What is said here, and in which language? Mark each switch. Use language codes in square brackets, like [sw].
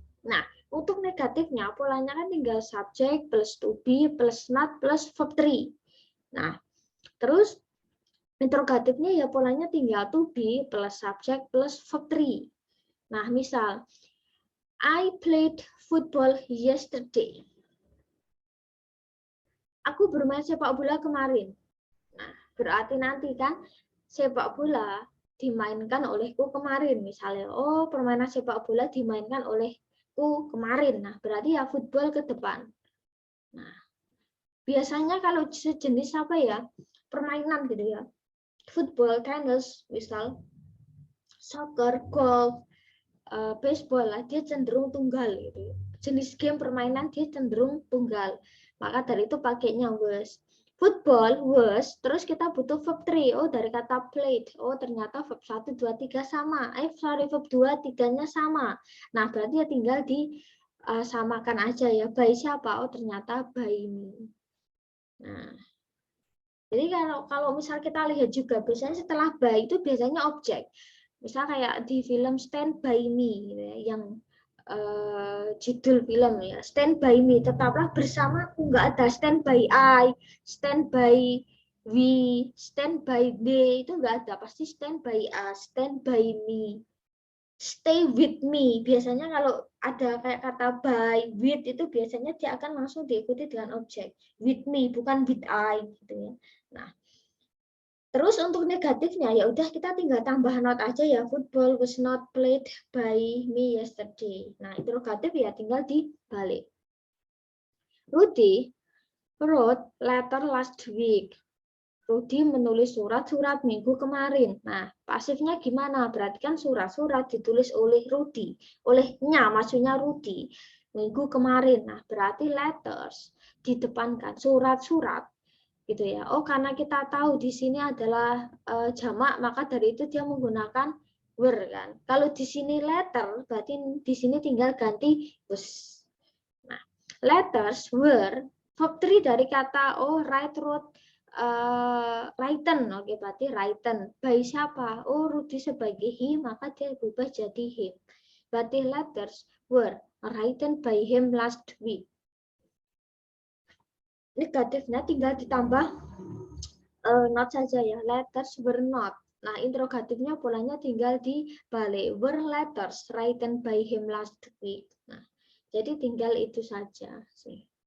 [id] Nah, untuk negatifnya polanya kan tinggal subjek plus to be plus not plus verb 3. Nah, terus interrogatifnya ya polanya tinggal to be plus subjek plus verb 3. [en] Nah, misal I played football yesterday. [id] Aku bermain sepak bola kemarin. Nah, berarti nanti kan sepak bola dimainkan olehku kemarin misalnya. Oh, permainan sepak bola dimainkan olehku kemarin. Nah, berarti ya football ke depan. Nah, biasanya kalau sejenis apa ya? Permainan gitu ya. Football, tenis, misal soccer, golf, baseball lah, dia cenderung tunggal gitu. Jenis game permainan dia cenderung tunggal. Maka dari itu pakainya was. [en] Football was, [id] terus kita butuh verb 3. Oh, dari kata played. Oh, ternyata verb 1, 2, 3 sama. Verb 2, 3-nya sama. Nah, berarti ya tinggal disamakan aja ya. By siapa? Oh, ternyata [en] by me. [id] Nah, jadi kalau misal kita lihat juga, biasanya setelah by itu biasanya objek. Misal kayak di film Stand By Me, gitu ya, yang judul film ya, Stand By Me, tetaplah bersamaku, nggak ada Stand By I, Stand By We, Stand By They, itu nggak ada, pasti Stand By Us, Stand By Me, Stay With Me. Biasanya kalau ada kayak kata by, with, itu biasanya dia akan langsung diikuti dengan objek, [en] with me, [id] bukan [en] with I, [id] gitu ya. Nah, terus untuk negatifnya ya udah kita tinggal tambah not aja ya, [en] football was not played by me yesterday. [id] Nah, interrogatif ya tinggal dibalik. [en] Rudy wrote letter last week. [id] Rudy menulis surat minggu kemarin. Nah, pasifnya gimana? Berarti kan surat-surat ditulis oleh Rudy. Olehnya maksudnya Rudy. Minggu kemarin. Nah, berarti letters di depan kan surat-surat gitu ya. Oh, karena kita tahu di sini adalah jamak, maka dari itu dia menggunakan were kan. Kalau di sini letter, berarti di sini tinggal ganti was. [en] Nah, letters were verb 3 [id] dari kata [en] write, wrote, written. [id] Oke, berarti written. By siapa? Oh, Rudy sebagai he, maka dia berubah jadi him. [en] Berarti letters were written by him last week. [id] Negatifnya tinggal ditambah not saja ya, [en] letters were not. [id] Nah, interrogatifnya polanya tinggal dibalik, [en] were letters written by him last week. [id] Nah, jadi tinggal itu saja sih.